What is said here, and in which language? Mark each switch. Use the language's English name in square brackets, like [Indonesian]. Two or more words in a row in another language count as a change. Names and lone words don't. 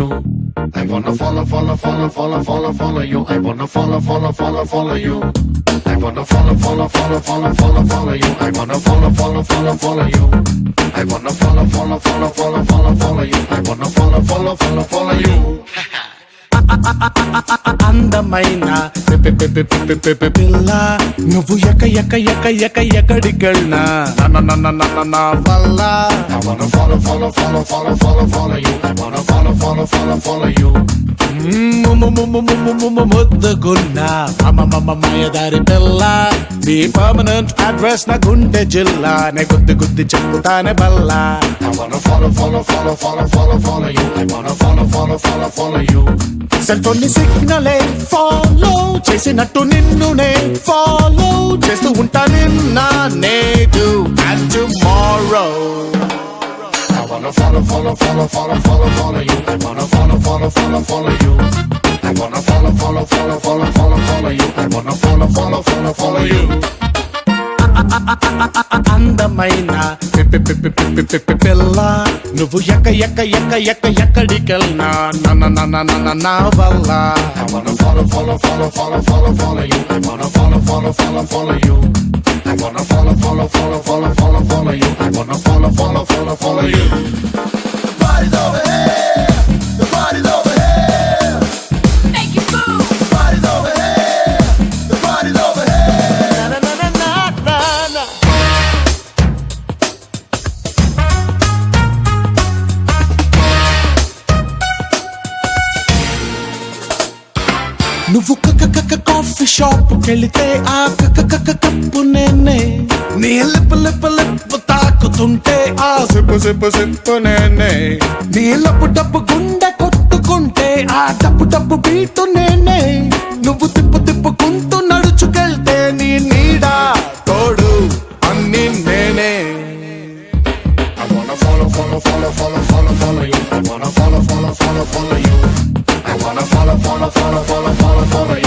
[English] I wanna follow you. I wanna follow you. I wanna follow you. I wanna follow you. I wanna follow you. [Telugu] అందమైన పిల్ల నువ్వు ఎక్కడికెళ్ళినా నా వల్ల [English] I wanna follow you. I wanna follow you. [Telugu] ముద్దుగున్నా మాయదారి పిల్ల నీ [English] permanent address [Telugu] నా గుండె జిల్లా నే గుద్ది చెప్పుతానే బల్లా [English] I wanna follow you. I wanna follow you. cell phone [Telugu] ని సిగ్నలే ఫాలో చేసినట్టు నిన్ను నే ఫాలో చేస్తూ ఉంటా నిన్న నేడు [English] and tomorrow I wanna follow you. I wanna follow you. I wanna follow you. I wanna follow you. [Telugu] అందమైన పిల్ల నువ్వు ఎక్కడికెళ్ళినా నా వల్ల [English] I wanna follow you. I wanna follow you. I wanna follow you. I wanna follow you. The party's over here. The party's over here. Make it move. The party's over here. The party's over here. [Telugu] నువ్వు [English] coffee shop [Telugu] కెళితే ఆ కప్పు నేనే నీ లిప్పు తాకుతుంటే ఆ సిప్పు నేనే నీ డబ్బు గుండె కొట్టుకుంటే ఆ డబ్బు బీటు నేనే నువ్వు తిప్పుకుంటూ నడుచుకెళ్తే నీ నీడా తోడు అన్ని నేనే [English] I wanna follow you. I wanna follow you. I wanna follow you.